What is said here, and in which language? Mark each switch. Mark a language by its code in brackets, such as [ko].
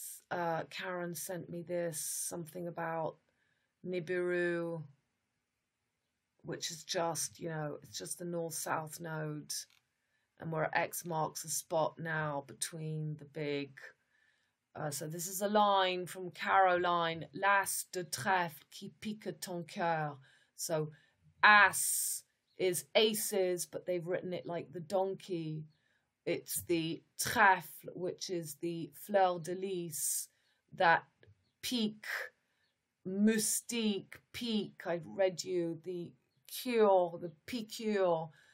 [en] Karen sent me this, something about Nibiru, which is just, you know, it's just the north-south node. And where X marks the spot now between the big. So this is a line from Caroline. [fr] L'as de trèfle qui pique ton cœur. [en] So as is aces, but they've written it like the donkey. It's the trèfle, which is the fleur de lis, that [fr] pique, moustique, pique. [en] I've read you the cure, the piqûre.